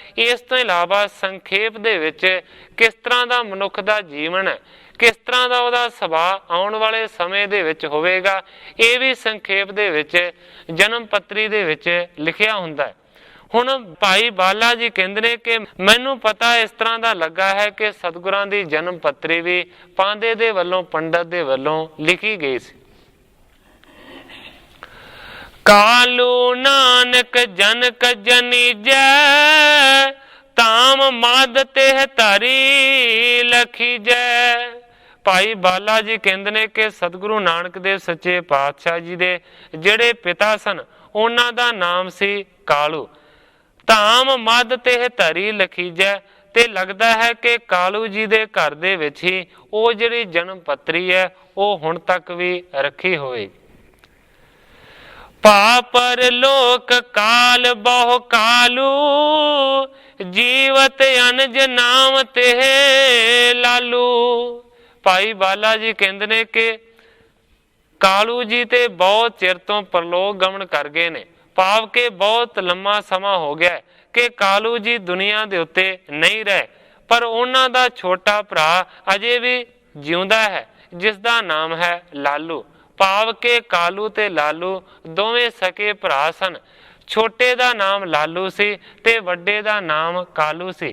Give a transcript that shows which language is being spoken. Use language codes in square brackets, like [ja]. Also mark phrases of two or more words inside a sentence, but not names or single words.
[pa] ਇਸ ਤੋਂ ਇਲਾਵਾ ਸੰਖੇਪ ਦੇ ਵਿਚ ਕਿਸ ਤਰ੍ਹਾਂ ਦਾ ਮਨੁੱਖ ਦਾ ਜੀਵਨ ਹੈ, ਕਿਸ ਤਰ੍ਹਾਂ ਦਾ ਉਹ ਸੁਭਾਅ ਆਉਣ ਵਾਲੇ ਸਮੇਂ ਦੇ ਵਿਚ ਹੋਵੇਗਾ, ਇਹ ਵੀ ਸੰਖੇਪ ਦੇ ਵਿਚ ਜਨਮ ਪੱਤਰੀ ਦੇ ਵਿਚ ਲਿਖਿਆ ਹੁੰਦਾ ਹੈ। ਹੁਣ ਭਾਈ ਬਾਲਾ ਜੀ ਕਹਿੰਦੇ ਨੇ ਕਿ ਮੈਨੂੰ ਪਤਾ ਇਸ ਤਰ੍ਹਾਂ ਦਾ ਲੱਗਾ ਹੈ ਕਿ ਸਤਿਗੁਰਾਂ ਦੀ ਜਨਮ ਪੱਤਰੀ ਵੀ ਪਾਂਧੇ ਦੇ ਵੱਲੋਂ ਪੰਡਿਤ ਦੇ ਵੱਲੋਂ ਲਿਖੀ ਗਈ ਸੀ। [bra] कालू नानक जनक जनीजै, ताम मद तेह धरी लखी जै। [pa] ਭਾਈ ਬਾਲਾ ਜੀ ਕਹਿੰਦੇ ਨੇ ਕਿ ਸਤਿਗੁਰੂ ਨਾਨਕ ਦੇਵ ਸੱਚੇ ਪਾਤਸ਼ਾਹ ਜੀ ਦੇ ਜਿਹੜੇ ਪਿਤਾ ਸਨ ਉਨ੍ਹਾਂ ਦਾ ਨਾਮ ਸੀ ਕਾਲੂ। [bra] धाम मद तेह धरी लखीजै, [pa] ਤੇ ਲੱਗਦਾ ਹੈ ਕਿ ਕਾਲੂ ਜੀ ਦੇ ਘਰ ਦੇ ਵਿਚ ਹੀ ਉਹ ਜਿਹੜੀ ਜਨਮ ਪੱਤਰੀ ਹੈ ਉਹ ਹੁਣ ਤੱਕ ਵੀ ਰੱਖੀ ਹੋਵੇਗੀ। [bra] पापर लोक काल बहु कालू, जीवत अनज नाम तेह लालू। [pa] ਭਾਈ ਬਾਲਾ ਜੀ ਕਹਿੰਦੇ ਨੇ ਕਿ ਕਾਲੂ ਜੀ ਤੇ ਬਹੁਤ ਚਿਰ ਤੋਂ ਪਰਲੋਕ ਗਮਨ ਕਰ ਗਏ ਨੇ, ਭਾਵ ਕਿ ਬਹੁਤ ਲੰਬਾ ਸਮਾਂ ਹੋ ਗਿਆ ਹੈ ਕਿ ਕਾਲੂ ਜੀ ਦੁਨੀਆ ਦੇ ਉੱਤੇ ਨਹੀਂ ਰਹੇ, ਪਰ ਉਨ੍ਹਾਂ ਦਾ ਛੋਟਾ ਭਰਾ ਅਜੇ ਵੀ ਜਿਉਂਦਾ ਹੈ ਜਿਸਦਾ ਨਾਮ ਹੈ ਲਾਲੂ। ਭਾਵ ਕਿ ਕਾਲੂ ਤੇ ਲਾਲੂ ਦੋਵੇਂ ਸਕੇ ਭਰਾ ਸਨ। ਛੋਟੇ ਦਾ ਨਾਮ ਲਾਲੂ ਸੀ ਤੇ ਵੱਡੇ ਦਾ ਨਾਮ ਕਾਲੂ ਸੀ।